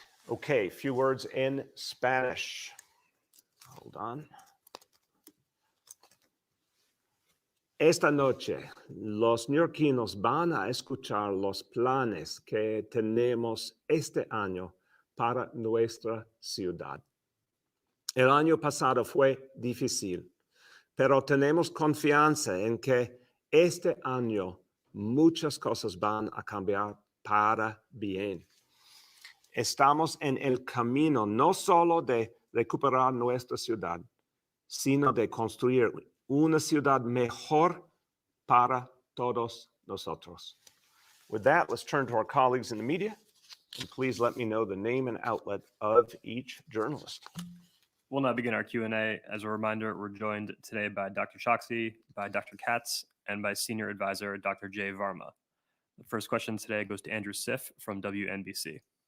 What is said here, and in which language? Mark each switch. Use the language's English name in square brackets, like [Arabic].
[English] Okay, few words in Spanish. Hold on. [Spanish] Esta noche, los neoyorquinos van a escuchar los planes que tenemos este año para nuestra ciudad. El año pasado fue difícil, pero tenemos confianza en que este año muchas cosas van a cambiar para bien. Estamos en el camino no solo de recuperar nuestra ciudad, sino de construir una ciudad mejor para todos nosotros. [English] With that, let's turn to our colleagues in the media, and please let me know the name and outlet of each journalist. We'll now begin our Q&A. As a reminder, we're joined today by Dr. Choksi, by Dr. Katz, and by Senior Advisor Dr. Jay Varma. The first question today goes to Andrew Siff from WNBC.